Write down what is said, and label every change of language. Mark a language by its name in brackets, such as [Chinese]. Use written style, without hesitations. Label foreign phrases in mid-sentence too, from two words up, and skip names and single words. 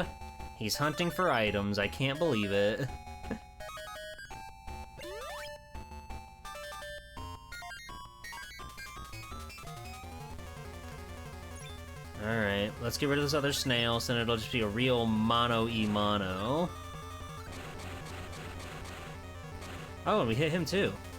[English] He's hunting for items. I can't believe it. Alright, let's get rid of this other snail, so then it'll just be a real mono-e-mono. Oh, and we hit him too.